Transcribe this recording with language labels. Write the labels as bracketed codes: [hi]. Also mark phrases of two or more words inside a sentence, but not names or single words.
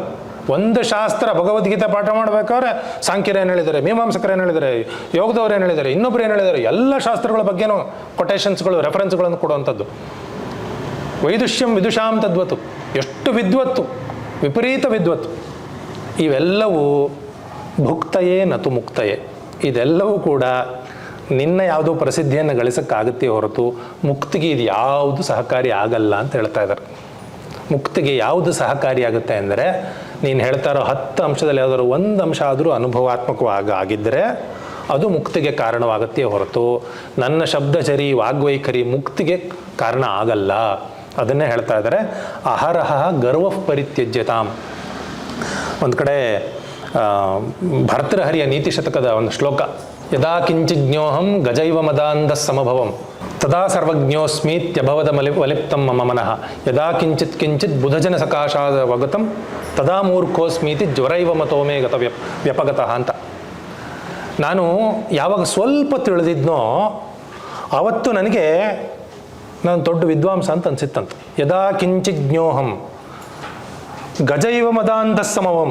[kn] ಒಂದು ಶಾಸ್ತ್ರ ಭಗವದ್ಗೀತೆ ಪಾಠ ಮಾಡಬೇಕಾದ್ರೆ ಸಾಂಖ್ಯರು ಏನು ಹೇಳಿದ್ದಾರೆ, ಮೀಮಾಂಸಕರು ಏನು ಹೇಳಿದ್ದಾರೆ, ಯೋಗದವ್ರು ಏನು ಹೇಳಿದ್ದಾರೆ, ಇನ್ನೊಬ್ರು ಏನು ಹೇಳಿದ್ದಾರೆ, ಎಲ್ಲ ಶಾಸ್ತ್ರಗಳ ಬಗ್ಗೆನೂ ಕೊಟೇಶನ್ಸ್ಗಳು, ರೆಫರೆನ್ಸ್ಗಳನ್ನು ಕೊಡುವಂಥದ್ದು. [sa] ವೈದುಷ್ಯಂ ವಿದುಷಾಂ ತದ್ವತು, [kn] ಎಷ್ಟು ವಿದ್ವತ್ತು, ವಿಪರೀತ ವಿದ್ವತ್ತು. [sa] ಇವೆಲ್ಲವೂ ಭುಕ್ತಯೇ ನತು ಮುಕ್ತಯೇ. [kn] ಇದೆಲ್ಲವೂ ಕೂಡ ನಿನ್ನ ಯಾವುದೋ ಪ್ರಸಿದ್ಧಿಯನ್ನು ಗಳಿಸೋಕ್ಕಾಗುತ್ತೆ ಹೊರತು ಮುಕ್ತಿಗೆ ಇದು ಯಾವುದು ಸಹಕಾರಿ ಆಗಲ್ಲ ಅಂತ ಹೇಳ್ತಾ ಇದ್ದಾರೆ. ಮುಕ್ತಿಗೆ ಯಾವುದು ಸಹಕಾರಿಯಾಗುತ್ತೆ ಅಂದರೆ, ನೀನು ಹೇಳ್ತಾ ಇರೋ 10 ಅಂಶದಲ್ಲಿ ಯಾವುದಾದ್ರು ಒಂದು ಅಂಶ ಆದರೂ ಅನುಭವಾತ್ಮಕವಾಗಿ ಆಗಿದ್ದರೆ ಅದು ಮುಕ್ತಿಗೆ ಕಾರಣವಾಗುತ್ತೆ ಹೊರತು ನನ್ನ ಶಬ್ದಚರಿ ವಾಗ್ವೈಖರಿ ಮುಕ್ತಿಗೆ ಕಾರಣ ಆಗಲ್ಲ. ಅದನ್ನೇ ಹೇಳ್ತಾ ಇದ್ದಾರೆ. [sa] ಅಹರಹ ಗರ್ವ ಪರಿತ್ಯಜ್ಯತಾಂ. [kn] ಒಂದು ಕಡೆ ಭರ್ತೃಹರಿಯ ನೀತಿ ಶತಕದ ಒಂದು ಶ್ಲೋಕ, [sa] ಯದಾ ಕಿಂಚಿಜ್ಞೋಹಂ ಗಜೈವ ಮದಾಂಧ ಸಮಭವಂ ತದಾ ಸರ್ವಜ್ಞೋಸ್ಮೀತ್ಯಭವದ ವಲಿಪ್ತಂ ಮಮ ಮನಃ ಯದಾ ಕಿಂಚಿತ್ ಕಿಂಚಿತ್ ಬುಧಜನ ಸಕಾಶಾದ ವಗತಂ ತದಾ ಮೂರ್ಖೋಸ್ಮೀತಿ ಜ್ವರೈವ ಮತೋಮೇ ಗತ ವ್ಯಪಗತಃ ಅಂತ. [kn] ನಾನು ಯಾವಾಗ ಸ್ವಲ್ಪ ತಿಳಿದಿದ್ನೋ ಆವತ್ತು ನನಗೆ ನಾನು ದೊಡ್ಡ ವಿದ್ವಾಂಸ ಅಂತ ಅನ್ಸಿತ್ತಂತ. [sa] ಯದಾ ಕಿಂಚಿಜ್ಞೋಹಂ ಗಜೈವ ಮದಾಂಧ ಸಮವಂ.